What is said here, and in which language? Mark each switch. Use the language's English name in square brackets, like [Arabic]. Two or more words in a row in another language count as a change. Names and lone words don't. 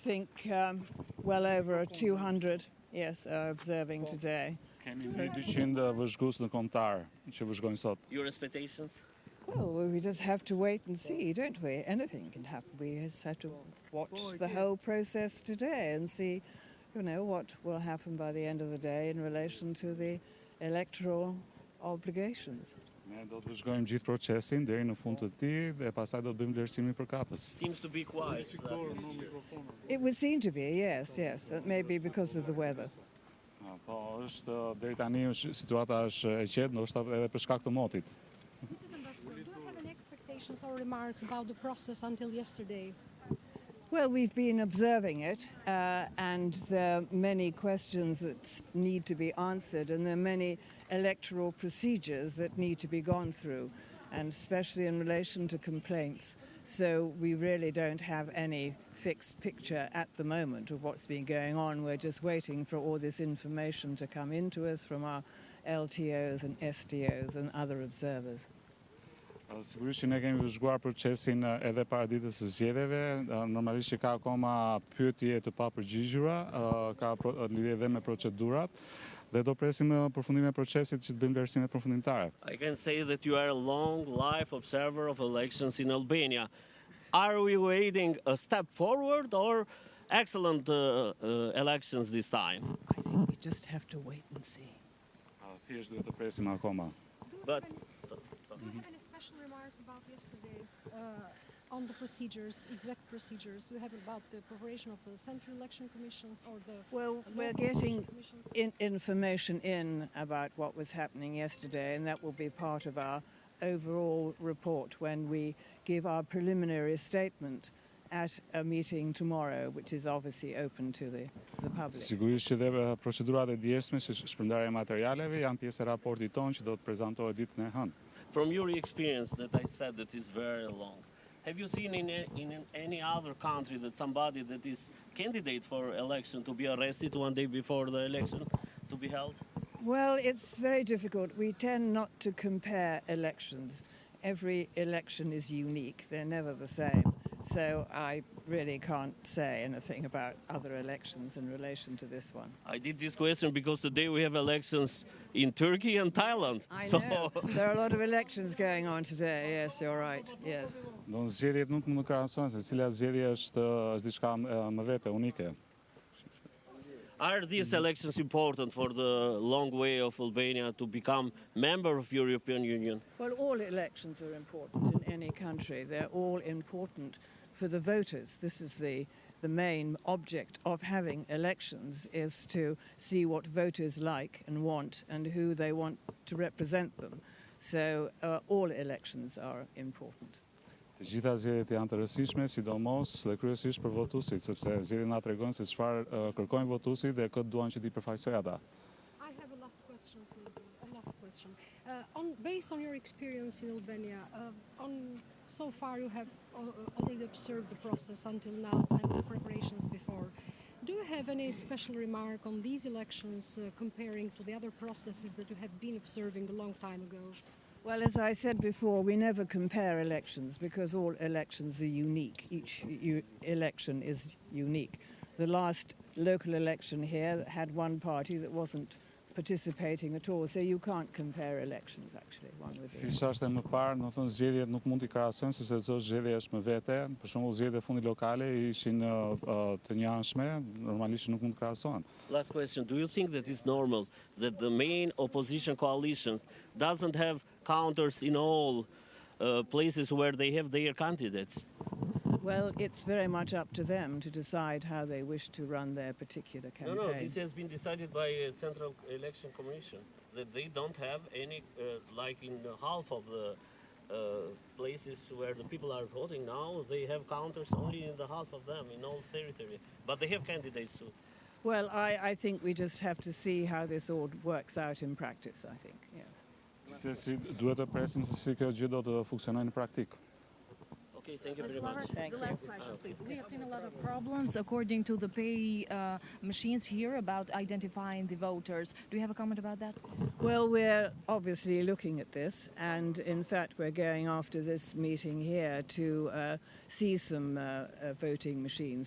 [English] think well over 200, yes, are observing today. [Albanian] Kemi 200 vëzhgues në kombëtar që vëzhgojnë sot. [English] Your expectations? Well, we just have to wait and see, don't we? Anything can happen. We just have to watch the whole process today and see, what will happen by the end of the day in relation to the electoral obligations. [Albanian] Ne do të vëzhgojmë gjithë procesin deri në fund të tij dhe pastaj do të bëjmë vlerësimin përkatës. [English] Seems to be quiet. It would seem to be, yes. That may be because of the weather. [Albanian] Po, është deri tani situata është e qetë, ndoshta edhe për shkak të motit. [English] Mrs. Ambassador, do you have any expectations or remarks about the process until yesterday? Well, we've been observing it, and there are many questions that need to be answered, and there are many electoral procedures that need to be gone through, and especially in relation to complaints. So we really don't have any fixed picture at the moment of what's been going on. We're just waiting for all this information to come into us from our LTOs and STOs and other observers. [Albanian] Sigurisht që ne kemi vëzhguar procesin edhe para ditës së zgjedhjeve, normalisht që ka akoma pyetje të papërgjigjura, ka lidhje edhe me procedurat dhe do presim përfundimin e procesit që të bëjmë vlerësimet përfundimtare. [English] I can say that you are a long life observer of elections in Albania. Are we waiting a step forward or excellent elections this time? I think we just have to wait and see. [Albanian] Thjesht duhet të presim akoma. [English] But Do you have any special remarks about yesterday on the procedures, exact procedures? Do you have about the preparation of the central election commissions or the Well, we're local getting commissions? information in about what was happening yesterday, and that will be part of our overall report when we give our preliminary statement at a meeting tomorrow, which is obviously open to the public. [Albanian] Sigurisht që dhe procedurat e dieshme, si shpërndarja e materialeve, janë pjesë e raportit tonë që do të prezantohet ditën e hënë. [English] from your experience that I said that is very long, have you seen in any other country that somebody that is candidate for election to be arrested one day before the election to be held? Well, it's very difficult. We tend not to compare elections. Every election is unique. They're never the same. So I really can't say anything about other elections in relation to this one. I did this question because today we have elections in Turkey and Thailand. I know. There are a lot of elections going on today. Yes, you're right. Yes. [Albanian] Do zgjedhjet nuk mund të krahasohen se cila zgjedhje është diçka më vete, unike. [English] Are these elections important for the long way of Albania to become member of European Union? Well, all elections are important in any country. They're all important for the voters. This is the main object of having elections, is to see what voters like and want and who they want to represent them. So all elections are important. [Albanian] Të gjitha zgjedhjet janë të rëndësishme, sidomos dhe kryesisht për votuesit, sepse zgjedhjet na tregojnë se çfarë kërkojnë votuesit dhe këtë duan që t'i përfaqësojë ata. [English] I have a last question. Based on your experience in Albania, so far you have already observed the process until now and the preparations before. Do you have any special remark on these elections comparing to the other processes that you have been observing a long time ago? Well, as I said before, we never compare elections because all elections are unique. Each election is unique. The last local election here had one party that wasn't participating at all, so you can't compare elections actually one with the [Albanian] Siç është më parë, do të thonë zgjedhjet nuk mund t'i krahasojmë sepse çdo zgjedhje është më vete. Për shembull, zgjedhjet e fundit lokale ishin të njëanshme, normalisht nuk mund të krahasohen. [English] Last question, do you think that it's normal that the main opposition coalition doesn't have counters in all places where they have their candidates? Well, it's very much up to them to decide how they wish to run their particular campaign. No, this has been decided by a Central Election Commission, that they don't have any, like in half of the places where the people are voting now, they have counters only in the half of them, in all territory. But they have candidates too. Well, I think we just have to see how this all works out in practice, I think, yes. [Albanian] Se si duhet të presim se si kjo gjë do të funksionojë në praktikë. [English] Okay, thank you Ms. very Flower, much. Thank the you. last question, please. We have seen a lot of problems according to the pay machines here about identifying the voters. Do you have a comment about that? Well, we're obviously looking at this, and in fact, we're going after this meeting here to see some voting machines.